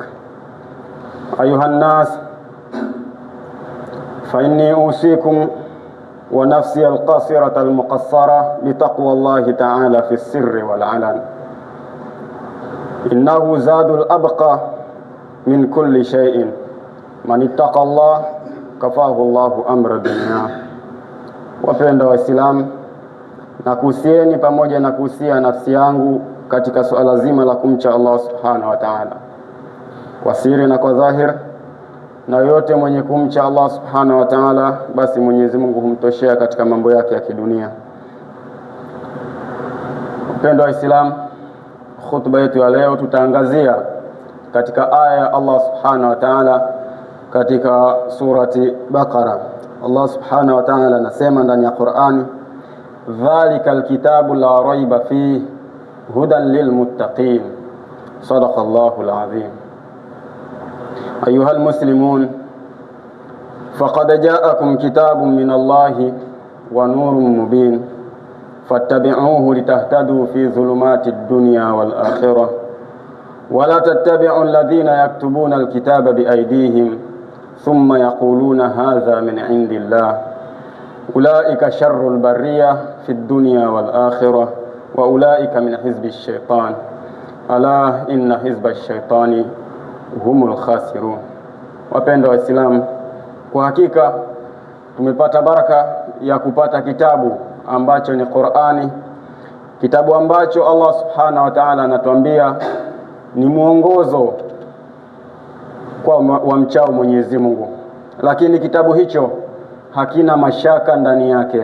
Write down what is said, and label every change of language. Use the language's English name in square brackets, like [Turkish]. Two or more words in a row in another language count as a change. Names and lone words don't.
[Arabic] أيها الناس، فإني أوصيكم ونفسي القاصرة المقصرة بتقوى الله تعالى في السر والعلن. إنه زاد الأبقى من كل شيء، من اتقى الله كفاه الله أمر الدنيا. [Swahili] Wapenda Waislamu, nakuhusieni pamoja na kuhusia nafsi yangu katika suala zima la kumcha [Arabic] الله سبحانه وتعالى [Swahili] kwa siri na kwa dhahir, na yote mwenye kumcha [Arabic] الله سبحانه وتعالى [Swahili] basi Mwenyezi Mungu humtoshea katika mambo yake ya kidunia. Wapenda Waislamu, khutba yetu ya leo tutaangazia katika aya ya [Arabic] الله سبحانه وتعالى [Swahili] katika surati Baqara. [Arabic] الله سبحانه وتعالى [Swahili] anasema ndani ya Qur'ani, [Arabic] ذلك الكتاب لا ريب فيه هدى للمتقين. صدق الله العظيم. أيها المسلمون، فقد جاءكم كتاب من الله ونور مبين، فاتبعوه لتهتدوا في ظلمات الدنيا والآخرة، ولا تتبعوا الذين يكتبون الكتاب بأيديهم ثم يقولون هذا من عند الله، أولئك شر البرية في الدنيا والآخرة، وأولئك من حزب الشيطان، ألا إن حزب الشيطان هم الخاسرون. [Swahili] Wapenda Waislamu, kwa hakika tumepata baraka ya kupata kitabu ambacho ni Qur'ani, kitabu ambacho [Arabic] الله سبحانه وتعالى [Swahili] anatuambia ni mwongozo kwa wamchao Mwenyezi Mungu, lakini kitabu hicho hakina mashaka ndani yake.